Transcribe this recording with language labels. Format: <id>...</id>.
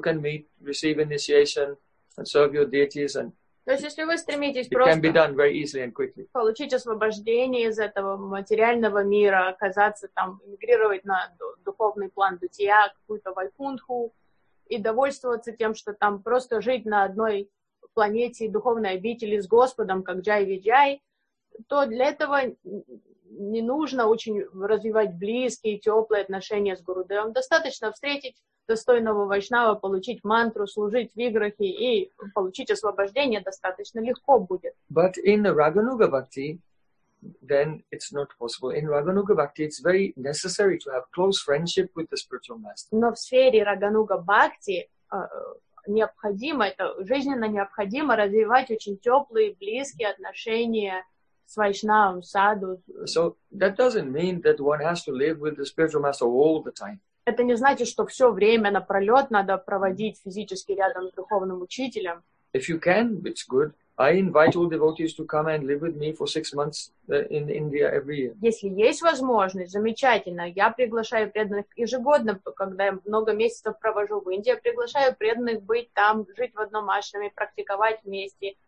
<en>You can meet, receive initiation and serve your deities and</en> <ru>то есть, если вы стремитесь просто получить освобождение из этого материального мира, оказаться там, эмигрировать на духовный план дутия, какую-то Вайкунтху, и довольствоваться тем, что там просто жить на одной планете духовной обители с Господом, как Джай-Виджай, то для этого не нужно очень развивать близкие, теплые отношения с Гурудевом. Достаточно встретить достойного вайшнава, получить мантру, служить виграхи и получить освобождение достаточно легко будет.</ru> <en>But in the Рагануга Бхакти, then it's not possible. In Рагануга Бхакти, it's very necessary to have close friendship with the spiritual master.</en> <ru>Но в сфере Рагануга Бхакти необходимо, это жизненно необходимо развивать очень теплые, близкие отношения с вайшнавом, саду.</ru> <en>So that doesn't mean that one has to live with the spiritual master all the time.</en> <ru>Это не значит, что все время напролет надо проводить физически рядом с духовным учителем.</ru> <en>If you can, it's good. I invite all devotees to come and live with me for 6 months in India every year.</en> <ru>Если есть возможность, замечательно. Я приглашаю преданных ежегодно, когда я много месяцев провожу в Индии, приглашаю преданных быть там, жить в одном ашраме, практиковать вместе.</ru>